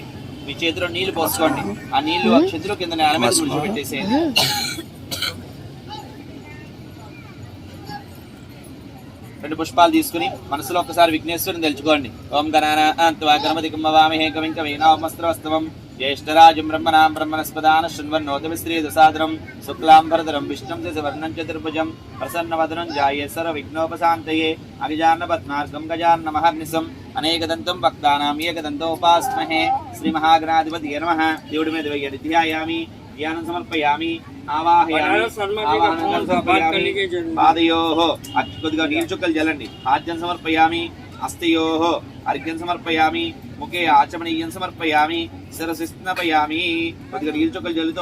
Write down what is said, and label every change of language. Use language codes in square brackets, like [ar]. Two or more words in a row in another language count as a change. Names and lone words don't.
[te] మీ చేతిలో నీళ్లు పోసుకోండి. ఆ నీళ్లు అక్షంతలు కింద నేల మీద విడిచిపెట్టేసేయండి. రెండు పుష్పాలు తీసుకుని మనసులో ఒకసారి విఘ్నేశ్వరుని తెలుసుకోండి. [sa] ఓం గణానాన్త్వా గణపతిం వవామహే కవిం కవీనాముపమస్రవస్తవం ज्येष्ठराजं ब्रह्मणां ब्रह्मणस्पदान शृण्वन्नोतमिश्रीदसादरं शुक्लाम्बरधरं विष्णुं शशिवर्णं चतुर्भुजं प्रसन्नवदनं ध्यायेत् सर्वविघ्नोपशान्तये अगजाननपद्मार्गं गजाननमहर्निशम् अनेकदन्तं भक्तानाम् एकदन्तोपास्महे श्रीमहागणाधिपतये नमः [te] దేవుడి మీద వేయండి [sa] ధ్యాయామి ధ్యానం సమర్పయామి ఆవాహయామి ఆవాహనం సమర్పయామి పాదయోః [te] కొద్దిగా నీళ్ళు చుక్కలు జల్లండి [sa] ఆజ్యం సమర్పయామి హస్తయోః అర్ఘ్యం సమర్పయామి ముఖే ఆచమనీయం సమర్పయామి శిరసి స్నాపయామి [te] కొద్దిగా నీళ్ళు చుక్కలు జల్లుతూ